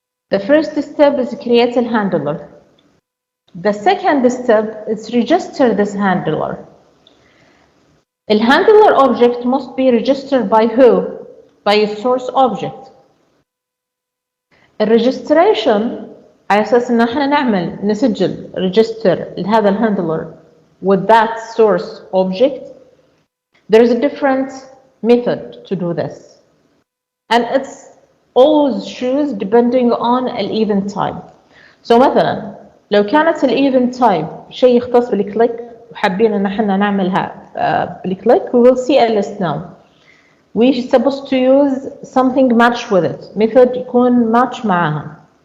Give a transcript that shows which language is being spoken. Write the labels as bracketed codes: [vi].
[en] The first step is create a handler. The second step is register this handler. The handler object must be registered by who? By a source object. [ar] الريجستريشن على اساس ان احنا نسجل register لهذا الهاندلر [en] with that source object. There is a different method to do this, and it's always choose depending on an event type. [ar] So مثلا لو كانت الايفنت تايب شيء يختص بالكليك وحابين ان احنا نعملها بالكليك, [en] we will see a list now. We're supposed to use something match with it. method يكون match معها.